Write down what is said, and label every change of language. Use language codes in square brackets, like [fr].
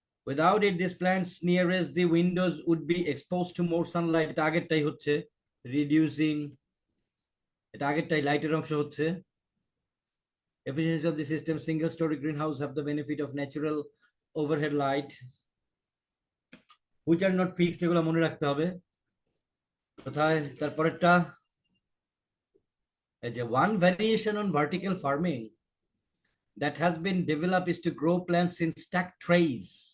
[en] Without it, these plants nearest the windows would be exposed to more sunlight। [bn] এটা আগেরটাই হচ্ছে reducing, এটা আগেরটাই লাইটের অংশ হচ্ছে। [en] Efficiency of the system, single story greenhouse have the benefit of natural overhead light which are not fixed। [bn] এগুলো মনে রাখতে হবে। কোথায় তারপরেরটা, এই যে [en] one variation on vertical farming that has been developed is to grow plants in stacked trays।